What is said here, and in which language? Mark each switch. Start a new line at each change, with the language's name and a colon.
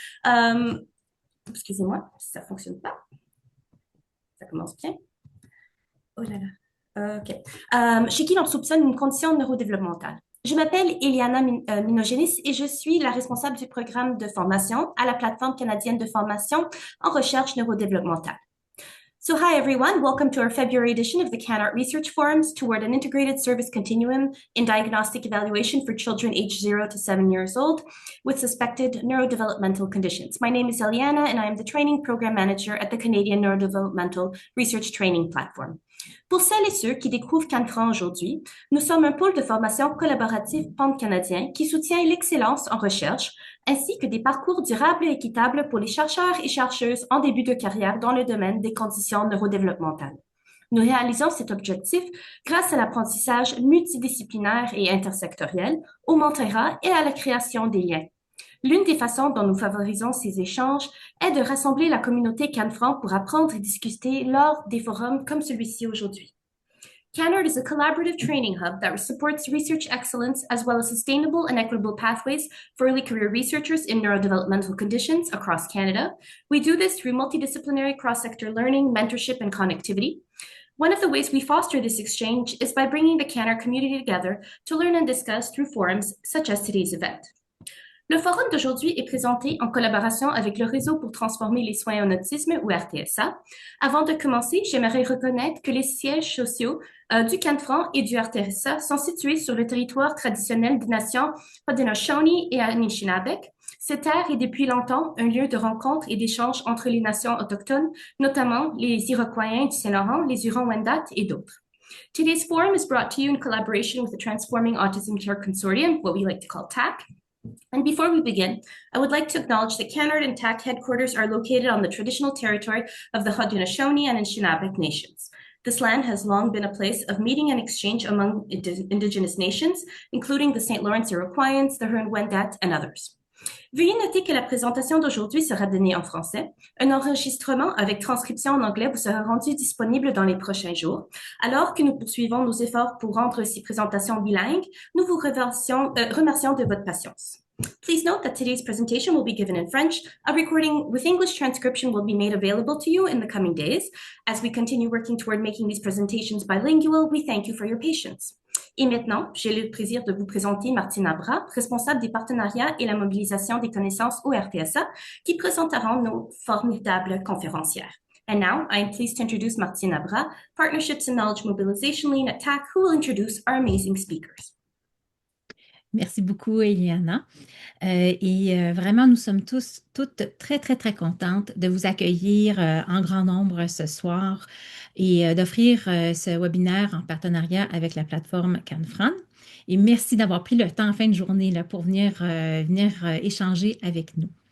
French: Euh, Excusez-moi, ça fonctionne pas. Ça commence bien. Oh là là. OK. Chez qui l'on soupçonne une condition neurodéveloppementale. Je m'appelle Eliana Minogenis et je suis la responsable du programme de formation à la plateforme canadienne de formation en recherche neurodéveloppementale.
English: So, hi everyone, welcome to our February edition of the CanArt Research Forums toward an integrated service continuum in diagnostic evaluation for children aged 0 to 7 years old with suspected neurodevelopmental conditions. My name is Eliana and I am the training program manager at the Canadian Neurodevelopmental Research Training Platform.
French: Pour celles et ceux qui découvrent CanFran aujourd'hui, nous sommes un pôle de formation collaboratif pan-canadien qui soutient l'excellence en recherche ainsi que des parcours durables et équitables pour les chercheurs et chercheuses en début de carrière dans le domaine des conditions neurodéveloppementales. Nous réalisons cet objectif grâce à l'apprentissage multidisciplinaire et intersectoriel, au mentorat et à la création des liens. L'une des façons dont nous favorisons ces échanges est de rassembler la communauté CanFran pour apprendre et discuter lors des forums comme celui-ci aujourd'hui.
English: CanArt is a collaborative training hub that supports research excellence as well as sustainable and equitable pathways for early career researchers in neurodevelopmental conditions across Canada. We do this through multidisciplinary cross-sector learning, mentorship, and connectivity. One of the ways we foster this exchange is by bringing the CanArt community together to learn and discuss through forums such as today's event.
French: Le forum d'aujourd'hui est présenté en collaboration avec le Réseau pour transformer les soins en autisme, ou RTSA. Avant de commencer, j'aimerais reconnaître que les sièges sociaux du CanFran et du RTSA sont situés sur le territoire traditionnel des nations Haudenosaunee et Anishinaabe. Cette terre est depuis longtemps un lieu de rencontre et d'échange entre les nations autochtones, notamment les Iroquois du Saint-Laurent, les Hurons-Wendat et d'autres.
English: Today's forum is brought to you in collaboration with the Transforming Autism Care Consortium, what we like to call TAC. And before we begin, I would like to acknowledge that CanArt and TAC headquarters are located on the traditional territory of the Haudenosaunee and Anishinaabe nations. This land has long been a place of meeting and exchange among Indigenous nations, including the St. Lawrence Iroquoians, the Huron-Wendat, and others.
French: Veuillez noter que la présentation d'aujourd'hui sera donnée en français. Un enregistrement avec transcription en anglais vous sera rendu disponible dans les prochains jours. Alors que nous poursuivons nos efforts pour rendre ces présentations bilingues, nous vous remercions de votre patience.
English: Please note that today's presentation will be given in French. A recording with English transcription will be made available to you in the coming days. As we continue working toward making these presentations bilingual, we thank you for your patience.
French: Et maintenant, j'ai le plaisir de vous présenter Martine Abra, responsable des partenariats et la mobilisation des connaissances au RTSA, qui présentera nos formidables conférencières.
English: And now, I am pleased to introduce Martine Abra, Partnerships and Knowledge Mobilization Lead at TAC, who will introduce our amazing speakers.
French: Merci beaucoup, Eliana. Vraiment, nous sommes toutes très, très, très contentes de vous accueillir en grand nombre ce soir et d'offrir ce webinaire en partenariat avec la plateforme CanFran. Et merci d'avoir pris le temps en fin de journée là, pour venir échanger avec nous.